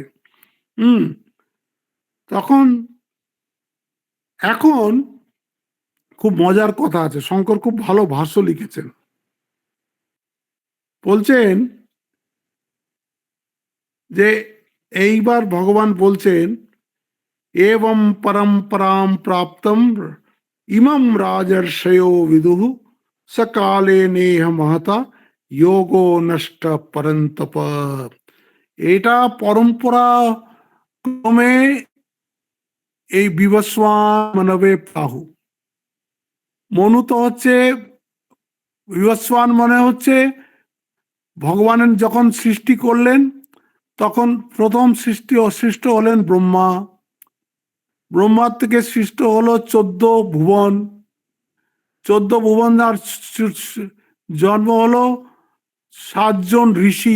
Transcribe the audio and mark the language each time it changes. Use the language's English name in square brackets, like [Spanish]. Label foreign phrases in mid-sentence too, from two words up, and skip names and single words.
[Bangla] হুম তখন এখন খুব মজার কথা আছে, শঙ্কর খুব ভালো ভাষ্য লিখেছেন। বলছেন যে এইবার ভগবান বলছেন, [Sanskrit] एवं परंपरां प्राप्तम इमं राजर्षयो विदुः सकाले नेह महता योगो नष्ट परंतप। [Bangla] এটা পরম্পরা ক্রমে এই [Sanskrit] বিবস্বান মানবে প্রাহু। [Bangla] মনু তো হচ্ছে, বিবস্বান মানে হচ্ছে ভগবানের যখন সৃষ্টি করলেন, তখন প্রথম সৃষ্ট হলেন ব্রহ্মা, ব্রহ্মার থেকে সৃষ্ট হলো 14 ভুবন, 14 ভুবন আর জন্ম হলো 7 জন ঋষি।